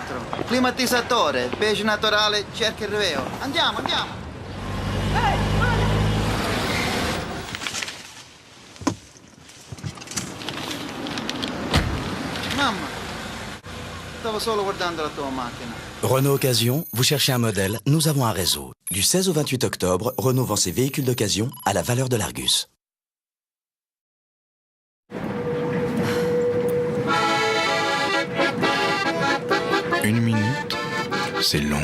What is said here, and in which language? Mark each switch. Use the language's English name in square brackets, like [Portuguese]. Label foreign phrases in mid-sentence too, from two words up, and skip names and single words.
[Italian] Climatizzatore, beige naturale, cerca il reveo. Andiamo, andiamo. Mamma, stavo solo guardando la tua macchina. [French] Renault Occasion, vous cherchez un modèle, nous avons un réseau. Du 16 au 28 octobre, Renault vend ses véhicules d'occasion à la valeur de l'Argus. Une minute, c'est long.